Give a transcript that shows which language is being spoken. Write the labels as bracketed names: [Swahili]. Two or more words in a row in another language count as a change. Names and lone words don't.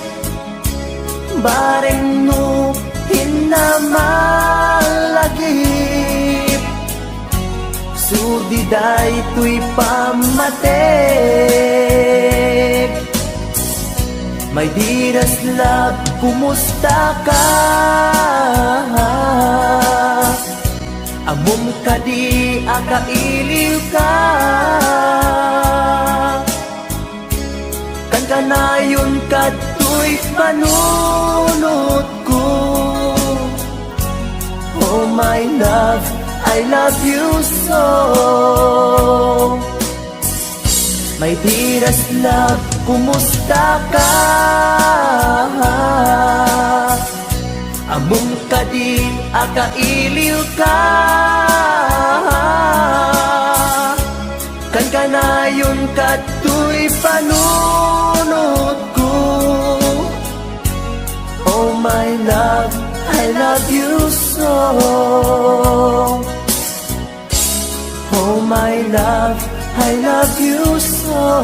[Iloko] Bareng no hinamalagip, sudiday to'y pamatek. [English] My dearest love, [Iloko] kumusta ka? Amom kadi akailiw ka, kan kanayon kato'y panunod ko. [English] Oh my love, I love you so. My dearest love, [Iloko] kumusta ka? Among kadi akailiw ka, kan kanayon kato'y panunod ko. [English] Oh my love, I love you so. Oh my love, I love you so.